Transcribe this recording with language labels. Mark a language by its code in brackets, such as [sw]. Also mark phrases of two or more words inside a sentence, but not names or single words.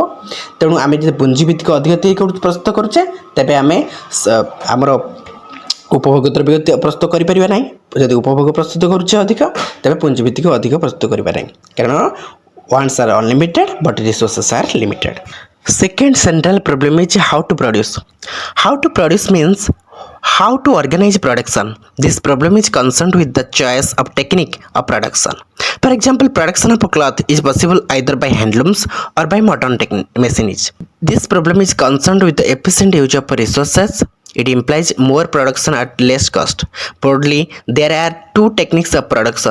[or] ତେଣୁ ଆମେ ଯଦି ପୁଞ୍ଜିଭିତ୍ତିକ ଅଧିକ ତିଆରି ପ୍ରସ୍ତୁତ କରୁଛେ, ତେବେ ଆମେ ଆମର ଉପଭୋଗ ଦ୍ରବ୍ୟ ପ୍ରସ୍ତୁତ କରିପାରିବା ନାହିଁ। ଯଦି ଉପଭୋଗ ପ୍ରସ୍ତୁତ କରୁଛେ ଅଧିକ, ତେବେ ପୁଞ୍ଜିଭିତ୍ତିକ ଅଧିକ ପ୍ରସ୍ତୁତ କରିବା ନାହିଁ, କାରଣ [en] wants are unlimited but resources are limited. second central problem is how to produce. how to produce means how to organize production. This problem is concerned with the choice of technique of production. For example, production of a cloth is possible either by handlooms or by modern machinery. This problem is concerned with the efficient use of resources. It implies more production at less cost. Broadly, there are two techniques of production.